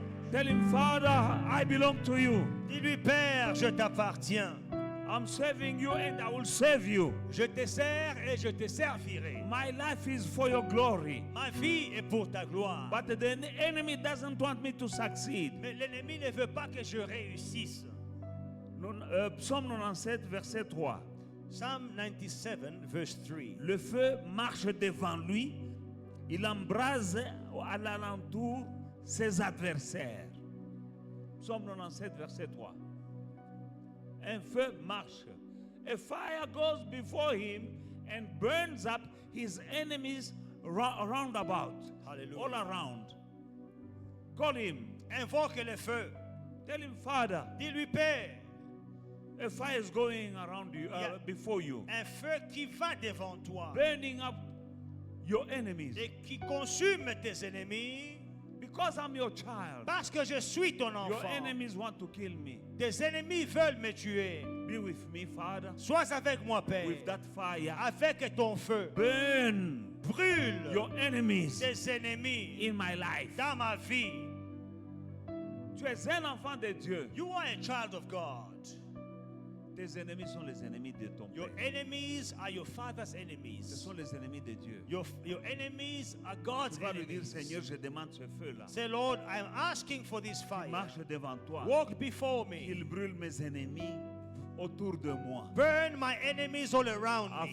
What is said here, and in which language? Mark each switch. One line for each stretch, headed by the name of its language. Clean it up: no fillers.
English: Tell him, Father, I belong to you.
French: Dis-lui, Père, je t'appartiens.
English: I'm serving you and I will serve you.
French: Je te sers et je te servirai.
English: My life is for your glory.
French: Ma vie est pour ta gloire.
English: But the enemy doesn't want me to succeed.
French: Mais l'ennemi ne veut pas que je réussisse. Psaume 97, verset 3.
English: Psalm 97, verse 3.
French: Le feu marche devant lui. Il embrase à l'alentour ses adversaires. Psaume 97, verset 3. Un feu marche.
English: A fire goes before him and burns up his enemies round about. Hallelujah. All around. Call him.
French: Invoque le feu.
English: Tell him, Father.
French: Dis-lui, Père.
English: A fire is going around you, before you.
French: Un feu qui va devant toi.
English: Burning up your enemies.
French: Et qui consume tes ennemis.
English: Because I'm your child.
French: Parce que je suis ton enfant.
English: Your enemies want to kill me.
French: Tes ennemis veulent me tuer.
English: Be with me, Father.
French: Sois avec moi, Père.
English: With that fire.
French: Avec ton feu.
English: Burn.
French: Brûle.
English: Your enemies.
French: Tes ennemis.
English: In my life.
French: Dans ma vie. Tu es un enfant de Dieu.
English: You are a child of God.
French: Tes ennemis sont les ennemis de ton
English: Your
French: Père.
English: enemies are your father's enemies.
French: Ce sont les ennemis de Dieu.
English: Your enemies are God's
French: Tu vas lui dire,
English: enemies.
French: Seigneur, je demande ce feu-là.
English: Say, Lord, I am asking for this fire.
French: Marche devant toi.
English: Walk before me.
French: Il brûle mes ennemis autour de moi.
English: Burn my enemies all around me.